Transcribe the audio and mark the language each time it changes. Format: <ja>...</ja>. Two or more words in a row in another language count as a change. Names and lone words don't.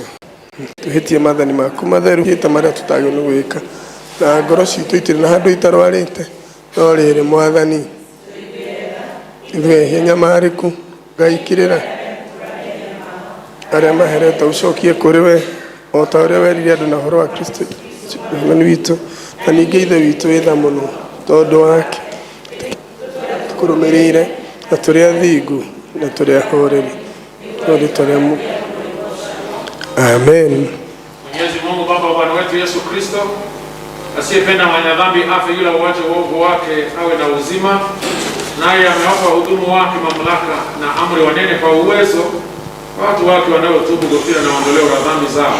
<ki>Tũhĩtie maathani maku matheru hĩta marĩa tũtagĩrĩirwo nĩ gwĩka, na ngoro citũ itirĩ na handũ itarwarĩte, no rĩrĩ Mwathani ithuĩ hinya marĩku Ngai kirĩra arĩa maherete ũcokie kũrĩ we, o ta ũrĩa werire andũ na ũhoro wa Kristo Mwathani witũ. Na ningĩ ithe witũ wĩ tha mũno tondũ wake tũkũrũmĩrĩire na tũrĩ athingu na tũrĩ ahoreri, tondũ tũrĩ amen.</ki> <sw>Mwenyezi Mungu Baba Bwana wetu Yesu Kristo, asiyependa mwenye dhambi afe, yule uache uovu wake awe na uzima, naye amewapa hudumu wake mamlaka na amri wanene kwa uwezo watu wake wanaotubu gofira na ondoleo la dhambi zao.</sw>